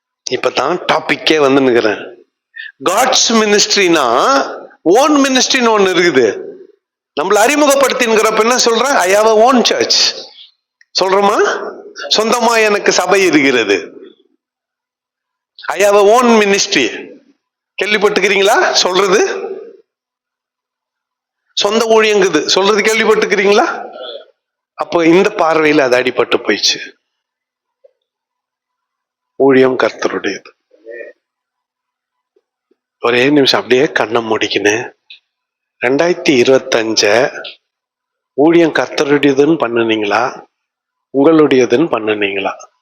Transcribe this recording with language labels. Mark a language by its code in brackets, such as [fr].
[ta] இப்பதான் டாபிக்கே வந்து நிக்கிறேன். காட்ஸ் மினிஸ்ட்ரினா ஓன் மினிஸ்ட்ரின்னு ஒண்ணு இருக்குது. நம்மள அறிமுகப்படுத்தின்கிறப்ப என்ன சொல்றேன்? [en] I have a own church [ta] சொல்றோமா? சொந்தமா எனக்கு சபை இருக்கிறது. [en] I have a own ministry. [ta] கேள்விப்பட்டுக்கிறீங்களா சொல்றது? சொந்த ஊழியங்குது சொல்றது கேள்விப்பட்டுக்கிறீங்களா? அப்போ இந்த பார்வையில் அது அடிபட்டு போயிடுச்சு. ஊழியம் கர்த்தருடையது. ஒரே நிமிஷம் அப்படியே கண்ணை முடிக்கணும். 2025 ஊழியம் கர்த்தருடையதுன்னு பண்ணுனீங்களா, உங்களுடையதுன்னு பண்ணுனீங்களா?